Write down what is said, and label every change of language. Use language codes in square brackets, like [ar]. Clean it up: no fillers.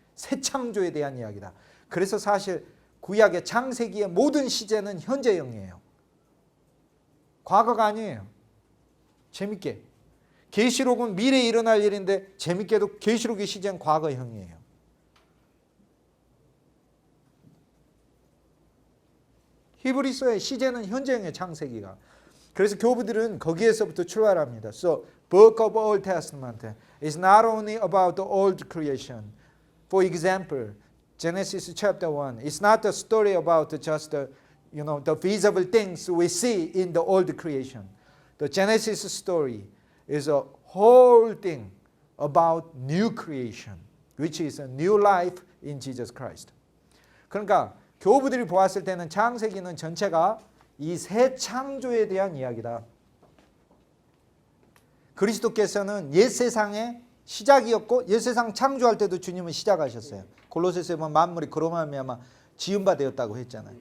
[ko] 새 창조에 대한 이야기다. 그래서 사실 구약의 창세기의 모든 시제는 현재형이에요. 과거가 아니에요. 재밌게. 계시록은 미래에 일어날 일인데 재밌게도 계시록의 시제는 과거형이에요. 히브리서의 시제는 현재형의 창세기가. 그래서 교부들은 거기에서부터 출발합니다. [en] So, Book of Old Testament is not only about the old creation. For example, Genesis chapter 1, it's not a story about just the visible things we see in the old creation. The Genesis story is a whole thing about new creation, which is a new life in Jesus Christ. [ko] 그러니까 교부들이 보았을 때는 창세기는 전체가 이 새 창조에 대한 이야기다. 그리스도께서는 옛 세상의 시작이었고 옛 세상 창조할 때도 주님은 시작하셨어요. 골로새서에 보면 만물이 그로 말미암아 지음바 되었다고 했잖아요.